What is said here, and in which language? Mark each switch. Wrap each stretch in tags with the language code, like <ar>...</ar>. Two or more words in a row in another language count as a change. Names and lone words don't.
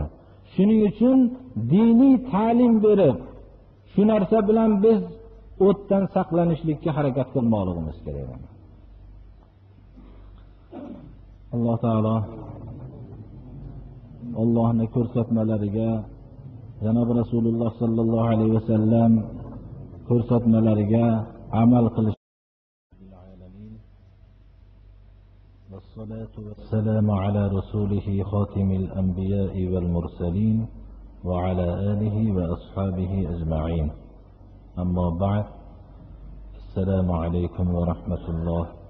<uz>Shuning uchun diniy ta'lim berib, shu narsa bilan biz o'tdan saqlanishlikka harakat qilmoqligimiz kerak. Alloh taolo Allohning ko'rsatmalariga, janob Rasululloh</uz> <ar>صلى الله عليه وسلم</ar> <uz>ko'rsatmalariga amal qilish.</uz> <ar>والصلاة والسلام على رسوله خاتم الأنبياء والمرسلين وعلى آله وأصحابه أجمعين. أما بعد، السلام عليكم ورحمة الله.</ar>